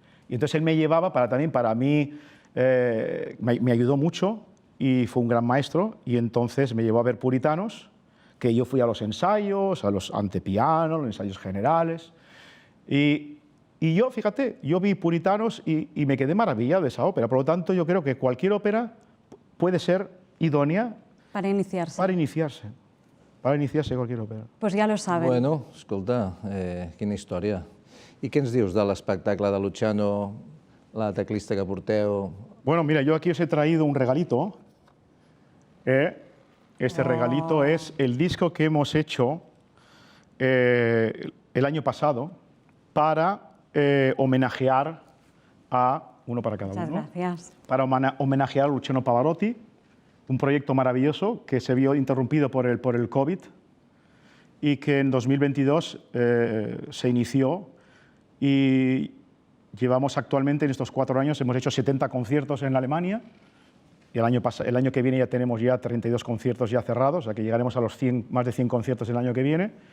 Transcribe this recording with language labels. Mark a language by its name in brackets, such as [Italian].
[Spanish] Y entonces él me llevaba para mí, me ayudó mucho y fue un gran maestro, y entonces me llevó a ver Puritanos, que yo fui a los ensayos, a los antepianos, los ensayos generales, y yo, fíjate, yo vi Puritanos y me quedé maravillado de esa ópera. Por lo tanto, yo creo que cualquier ópera puede ser idònia para iniciarse. [Catalan] Per iniciar-se cualquier òpera. [Spanish] Pues ya lo saben. [Catalan] Bueno, escolta, quina història. I què ens dius de l'espectacle de Luciano, la teclista que porteu? [Spanish] Bueno, mira, yo aquí os he traído un regalito. Este regalito es el disco que hemos hecho el año pasado para homenajear a uno para cada Muchas uno. gracias. Para homenajear a Luciano Pavarotti, un proyecto maravilloso que se vio interrumpido por el COVID y que en 2022 se inició, y llevamos actualmente en estos 4 años, hemos hecho 70 conciertos en Alemania, y el año que viene ya tenemos 32 conciertos ya cerrados, o sea que llegaremos a los más de 100 conciertos el año que viene.